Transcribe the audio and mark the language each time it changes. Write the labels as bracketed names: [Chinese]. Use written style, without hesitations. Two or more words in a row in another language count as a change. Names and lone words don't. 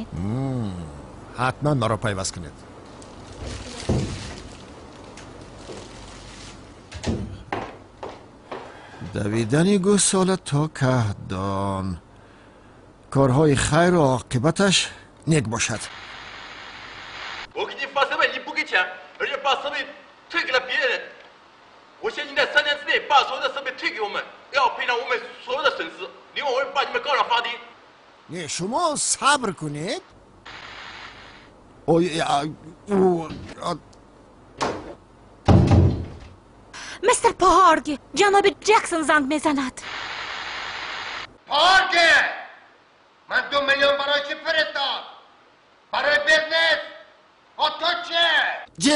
[Persian] حتما ما رو پیوست کنید دویدنی گوساله تا کهدان کارهای خیر و عاقبتش نیک باشد [Chinese] 我给你发设备，你不给钱，而且把设备退给了别人。我限你在3年之内把所有的设备退给我们，要赔偿我们所有的损失。另外，我会把你们告上法庭。 [Persian] نه شما صبر کنید مستر پارگ جناب جکسون زنگ میزند پارگه من 2 میلیون برای چی فرستاد برای بزنس تو چه